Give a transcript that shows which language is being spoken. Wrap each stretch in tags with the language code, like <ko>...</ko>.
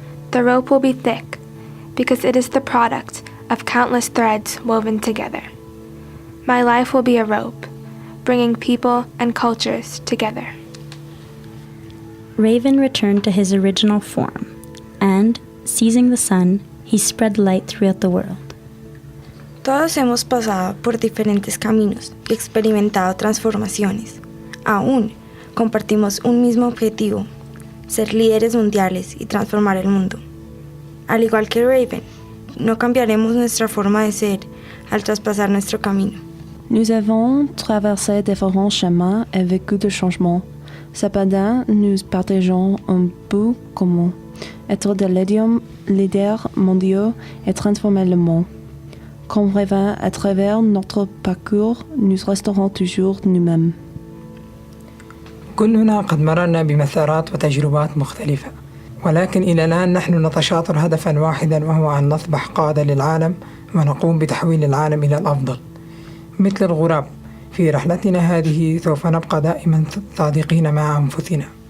<en>The rope will be thick because it is the product of countless threads woven together. My life will be a rope, bringing people and cultures together. Raven returned to his original form, and, seizing the sun, he spread light throughout the world.</en> <es>Todos hemos pasado por diferentes caminos y experimentado transformaciones. Aún compartimos un mismo objetivo, ser líderes mundiales y transformar el mundo. Al igual que Raven, no cambiaremos nuestra forma de ser al traspasar nuestro camino.</es> <fr>Nous avons traversé différents chemins et vécu des changements. Cependant, nous partageons un but commun, être des leaders mondiaux et transformer le monde. Comme Raven, à travers notre parcours, nous resterons toujours nous-mêmes.</fr> <ar>كلنا قد مررنا بمسارات وتجربات مختلفة، ولكن إلى الآن نحن نتشاطر هدفا واحدا، وهو أن نصبح قادة للعالم ونقوم بتحويل العالم إلى الأفضل. مثل الغراب في رحلتنا هذه سوف نبقى دائما صادقين مع أنفسنا.</ar>